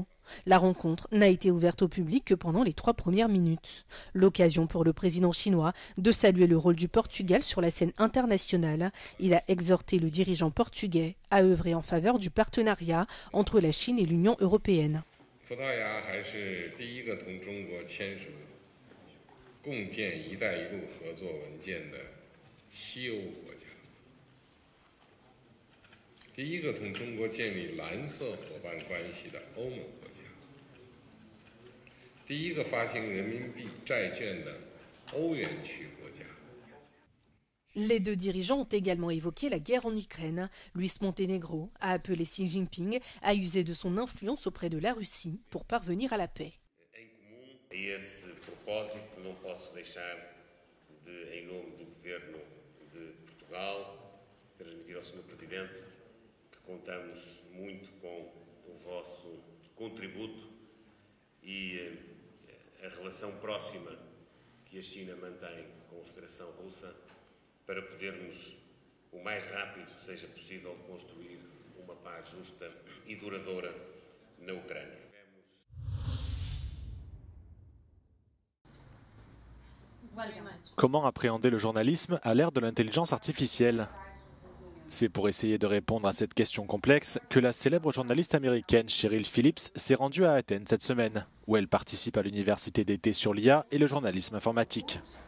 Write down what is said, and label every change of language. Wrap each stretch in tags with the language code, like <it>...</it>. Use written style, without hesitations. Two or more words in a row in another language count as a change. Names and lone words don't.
<fr>La rencontre n'a été ouverte au public que pendant les 3 premières minutes. L'occasion pour le président chinois de saluer le rôle du Portugal sur la scène internationale. Il a exhorté le dirigeant portugais à œuvrer en faveur du partenariat entre la Chine et l'Union européenne.</fr> <zh>共建“一带一路”合作文件的西欧国家，第一个同中国建立蓝色伙伴关系的欧盟国家，第一个发行人民币债券的欧元区国家。</zh> <fr>Les deux dirigeants ont également évoqué la guerre en Ukraine. Luis Montenegro a appelé Xi Jinping à user de son influence auprès de la Russie pour parvenir à la paix.</fr> <pt>Não posso deixar de, em nome do Governo de Portugal, transmitir ao Sr. Presidente que contamos muito com o vosso contributo e a relação próxima que a China mantém com a Federação Russa para podermos, o mais rápido que seja possível, construir uma paz justa e duradoura na Ucrânia.</pt> <fr>Comment appréhender le journalisme à l'ère de l'intelligence artificielle? C'est pour essayer de répondre à cette question complexe que la célèbre journaliste américaine Cheryl Phillips s'est rendue à Athènes cette semaine, où elle participe à l'université d'été sur l'IA et le journalisme informatique.</fr>